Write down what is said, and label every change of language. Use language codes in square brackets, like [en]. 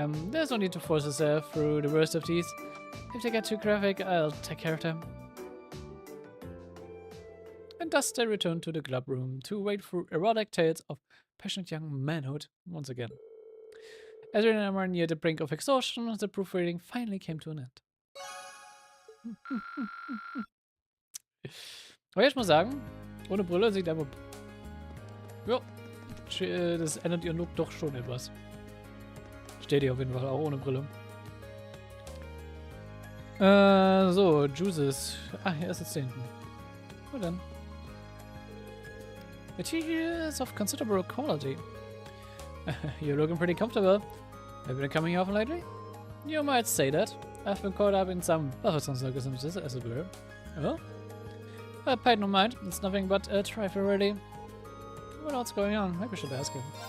[en] There's no need to force yourself through the worst of these. If they get too graphic, I'll take care of them. And thus they return to the club room to wait for erotic tales of passionate young manhood once again. As we are near the brink of exhaustion, the proofreading finally came to an end. [de] Aber ich muss sagen, ohne Brille sieht einfach... Ja, das ändert ihren Look doch schon etwas. Steht hier auf jeden Fall auch ohne Brille. So, Juices. Ah, hier ist jetzt hinten. Gut dann. [en] Material is of considerable quality. You're looking pretty comfortable. Have you been coming here often lately? You might say that. I've been caught up in some bothersome circumstances, as it were. Oh? I paid no mind. It's nothing but a trifle, really. What else going on? Maybe I should ask him.